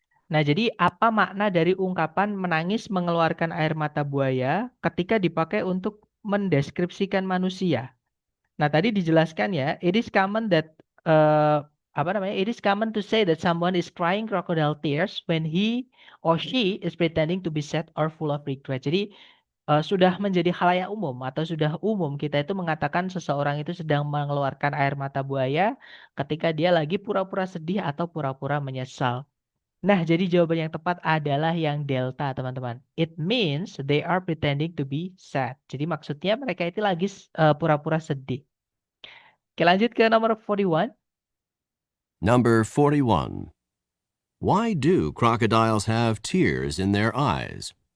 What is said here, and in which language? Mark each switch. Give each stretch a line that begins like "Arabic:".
Indonesian: Nah, jadi apa makna dari ungkapan menangis mengeluarkan air mata buaya ketika dipakai untuk mendeskripsikan manusia? Nah, tadi dijelaskan ya,
English: it is common that
Indonesian: apa namanya?
English: It is common to say that someone is crying crocodile tears when he or she is pretending to be sad or full of regret.
Indonesian: Jadi sudah menjadi khalayak umum atau sudah umum kita itu mengatakan seseorang itu sedang mengeluarkan air mata buaya ketika dia lagi pura-pura sedih atau pura-pura menyesal. Nah, jadi jawaban yang tepat adalah yang delta, teman-teman.
English: It means they are pretending to be sad.
Indonesian: Jadi maksudnya mereka itu lagi pura-pura sedih. Oke, lanjut ke nomor 41.
English: Number 41. Why do crocodiles have tears in their eyes?